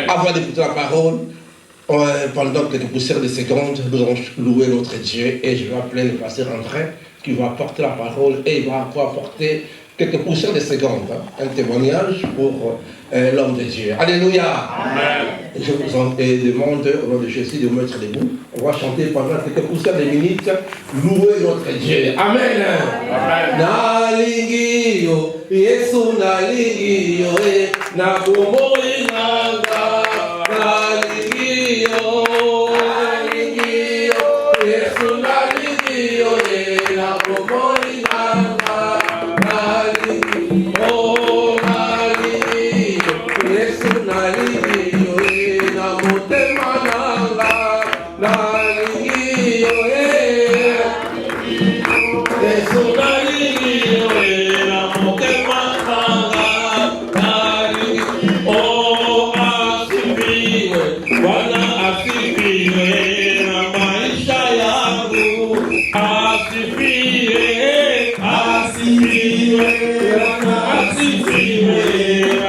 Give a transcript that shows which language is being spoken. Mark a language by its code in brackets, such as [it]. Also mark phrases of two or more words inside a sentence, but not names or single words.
[fr] Avant d'écouter la parole, pendant quelques poussières de secondes, nous allons louer notre Dieu et je vais appeler le pasteur André qui va porter la parole et il va apporter quelques poussières de secondes, un témoignage pour l'homme de Dieu. Alléluia. Amen. Je vous demande au nom de Jésus de vous mettre debout. On va chanter pendant quelques poussières de minutes, louer notre Dieu. Amen. Amen. [ln] Nalingio, Yesu nalingio, na kumoi nanga, nalingio, nalingio, Yesu nalingio, na kumoi nanga, nalingio, nalingio, Yesu nalingio, na motema nanga, nalingio, Yesu nalingio, na motema nanga, [sw] nalingio, oh asifiwe, Bwana asifiwe, na maisha yangu asifiwe, asifiwe, Bwana asifiwe, na